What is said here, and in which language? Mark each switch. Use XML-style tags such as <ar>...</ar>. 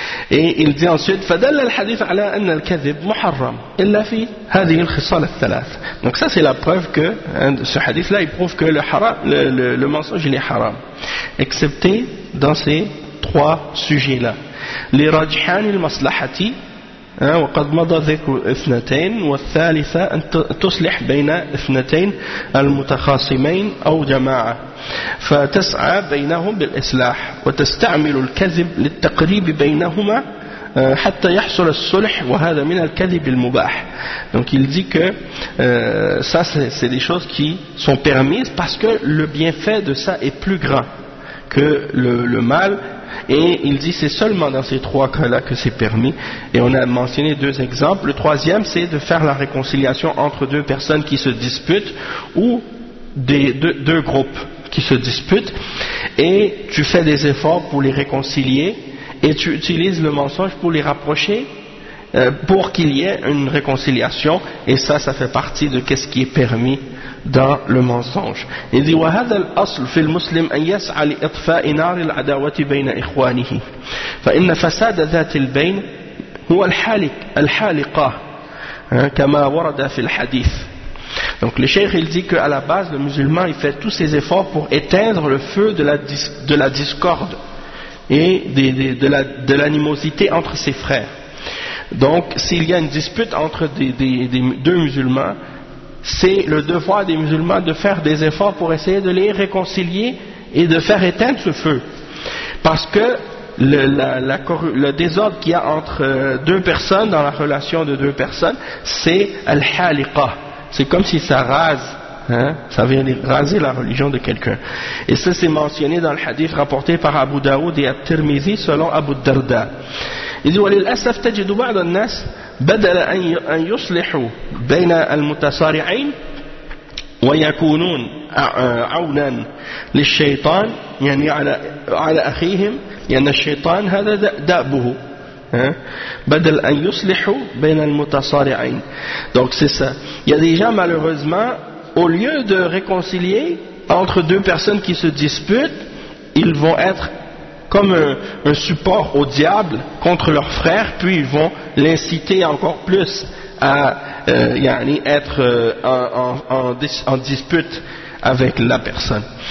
<fr>Et il dit ensuite,</fr> <ar>فدل الحديث على أن الكذب محرم إلا في هذه الخصال الثلاث.</ar> <fr>Donc ça c'est la preuve que ce hadith là il prouve que le mensonge il est haram, excepté dans ces trois sujets là.</fr> <ar>لرجحان المصلحة وقد مضى ذكر اثنتين والثالثة أن تصلح بين اثنتين المتخاصمين أو جماعة فتسعى بينهم بالإصلاح وتستعمل الكذب للتقريب بينهما حتى يحصل الصلح وهذا من الكذب المباح.</ar> <fr>Donc il dit que ça c'est des choses qui sont permises parce que le bienfait de ça est plus grand que le mal. Et il dit c'est seulement dans ces trois cas-là que c'est permis. Et on a mentionné deux exemples. Le troisième, c'est de faire la réconciliation entre deux personnes qui se disputent ou deux groupes qui se disputent. Et tu fais des efforts pour les réconcilier et tu utilises le mensonge pour les rapprocher, pour qu'il y ait une réconciliation. Et ça fait partie de qu'est-ce qui est permis dans le mensonge. Il dit</fr> <ar>وهذا الأصل في المسلم أن يسعى لإطفاء نار العداوة بين إخوانه فإن فساد ذات البين هو الحالقة كما ورد في الحديث.</ar> <fr>Donc le cheikh il dit que à la base le musulman il fait tous ses efforts pour éteindre le feu de la discorde et de l'animosité entre ses frères. Donc s'il y a une dispute entre deux musulmans, c'est le devoir des musulmans de faire des efforts pour essayer de les réconcilier et de faire éteindre ce feu. Parce que le désordre qu'il y a entre deux personnes, dans la relation de deux personnes, c'est al-haliqa. C'est comme si ça rase, hein, ça vient raser la religion de quelqu'un. Et ça c'est mentionné dans le hadith rapporté par Abu Daoud et At-Tirmidhi selon Abu Darda. Il dit</fr> <ar>« وللأسف تجد بعض الناس » بدل أن يصلحوا بين المتصارعين ويكونون عونا للشيطان يعني على أخيهم لأن الشيطان هذا دابه بدل أن يصلحوا بين المتصارعين.</ar> <fr>Donc c'est ça. Il y a des gens malheureusement au lieu de réconcilier entre deux personnes qui se disputent, ils vont être comme un support au diable contre leurs frères, puis ils vont l'inciter encore plus à être en dispute avec la personne.</fr>